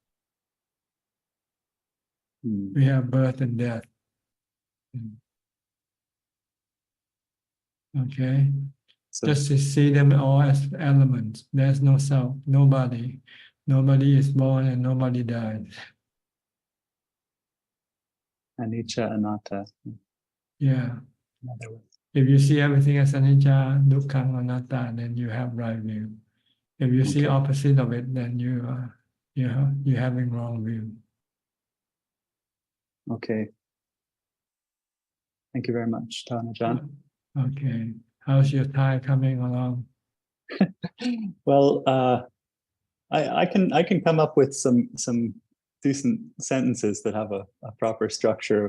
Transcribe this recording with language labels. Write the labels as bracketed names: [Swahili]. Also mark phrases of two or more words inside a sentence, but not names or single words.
[English] We have birth and death. Okay? So, just to see them all as elements. There's no self, nobody. Nobody is born and nobody dies. [Pali] Anicca, anatta. [English] Yeah. If you see everything as [Pali] anicca, dukkha, anatta, [English] then you have right view. If you see opposite of it, then you're having wrong view. Okay. Thank you very much, Ajaan. Okay. How's your Thai coming along? Well, I can come up with some decent sentences that have a proper structure.